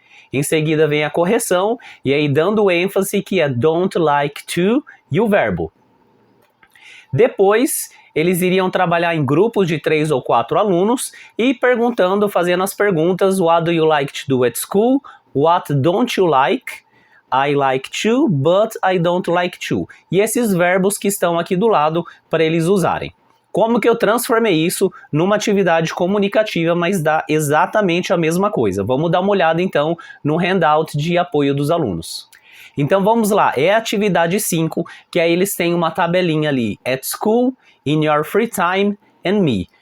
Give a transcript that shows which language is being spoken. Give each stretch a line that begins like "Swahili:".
Portuguese: Em seguida vem a correção, e aí dando ênfase que é
English: don't like to
Portuguese: e o verbo. Depois, eles iriam trabalhar em grupos de 3 ou 4 alunos e fazendo as perguntas:
English: what do you like to do at school? What don't you like? I like to, but I don't like to.
Portuguese: E esses verbos que estão aqui do lado para eles usarem. Como que eu transformei isso numa atividade comunicativa, mas dá exatamente a mesma coisa? Vamos dar uma olhada então no handout de apoio dos alunos. Então vamos lá, é a atividade 5, que aí eles têm uma tabelinha ali,
English: at school, in your free time, and me.